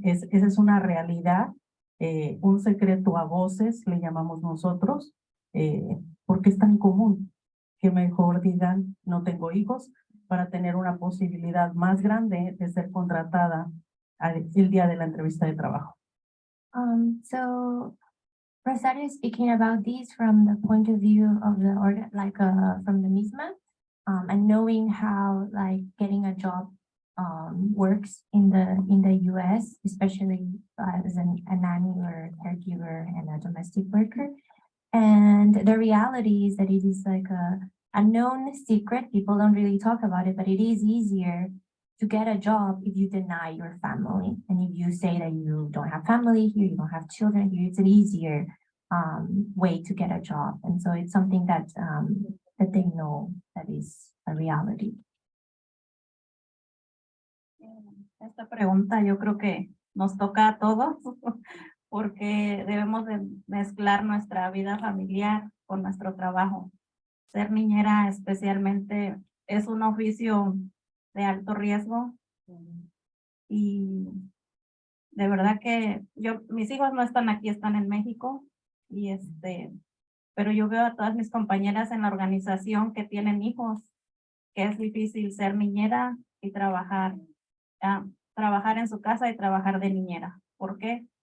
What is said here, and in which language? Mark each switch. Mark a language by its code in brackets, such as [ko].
[es] Esa es una realidad, un secreto a voces, le llamamos nosotros, porque es tan común que mejor digan no tengo hijos, para tener una posibilidad más grande de ser contratada el día de la entrevista de trabajo. [en] So Rosario is speaking about this from the point of view of from the MISMA, and knowing how like getting a job works in the US, especially as a nanny or a caregiver and a domestic worker. And the reality is that it is like a known secret. People don't really talk about it, but it is easier to get a job if you deny your family. And if you say that you don't have family here, you don't have children here, it's an easier way to get a job. And so it's something that they know that is a reality. [es] Esta pregunta yo creo que nos toca a todos porque debemos de mezclar nuestra vida familiar con nuestro trabajo. Ser niñera especialmente es un oficio de alto riesgo y de verdad que mis hijos no están aquí, están en México pero yo veo a todas mis compañeras en la organización que tienen hijos, que es difícil ser niñera y trabajar en su casa y trabajar de niñera. ¿Por qué?